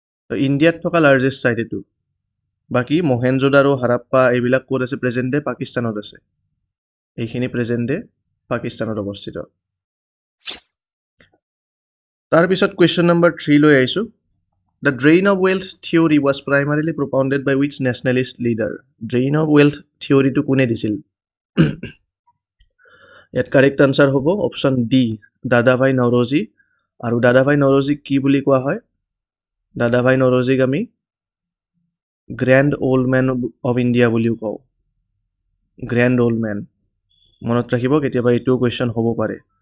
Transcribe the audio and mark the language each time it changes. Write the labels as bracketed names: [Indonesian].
[Assamese] ইণ্ডিয়াত থকা largest site এইটো। বাকী মহেঞ্জোদাৰো, হাৰাপ্পা এইবিলাক ক'ত আছে? প্ৰেজেণ্ট ডে পাকিস্তানত আছে। এইখিনি প্ৰেজেণ্ট ডে পাকিস্তানত অৱস্থিত। তাৰপিছত কুৱেশ্যন নম্বৰ 3 লৈ আহিছোঁ। [English] The drain of wealth theory was primarily propounded by which nationalist leader? [Assamese] Drain of wealth theory-টো কোনে দিছিল? ইয়াত কাৰেক্ট আনচাৰ হ'ব অপশ্যন ডি, দাদাভাই নৰোজী। আৰু দাদাভাই নৰোজীক কি বুলি কোৱা হয়? দাদাভাই নৰোজীক আমি grand old man of India বুলিও কওঁ। গ্ৰেণ্ড অল্ড মেন মনত ৰাখিব, কেতিয়াবা এইটোও কুৱেশ্যন হ'ব পাৰে।